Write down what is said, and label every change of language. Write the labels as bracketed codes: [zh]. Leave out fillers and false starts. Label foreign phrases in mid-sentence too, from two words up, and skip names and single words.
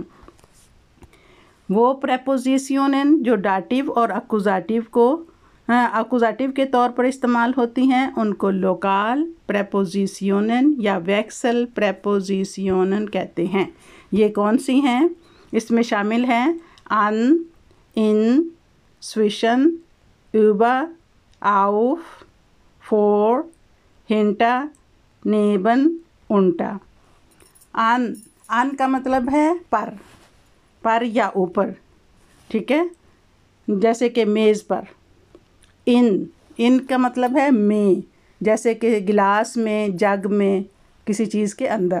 [hi] वो प्रेपोजिशनन जो डाटिव और अकुजाटिव के तौर पर इस्तेमाल होती हैं उनको लोकल प्रेपोजिशनन या [de] Wechsel Präpositionen [hi] कहते हैं। ये कौन सी हैं? इसमें शामिल हैं [de] an, in, zwischen, über, auf, vor, hinter, neben, unter। [hi] आन का मतलब है पर या ऊपर, ठीक है, जैसे कि मेज़ पर। इन का मतलब है में, जैसे कि गिलास में, जग में, किसी चीज़ के अंदर।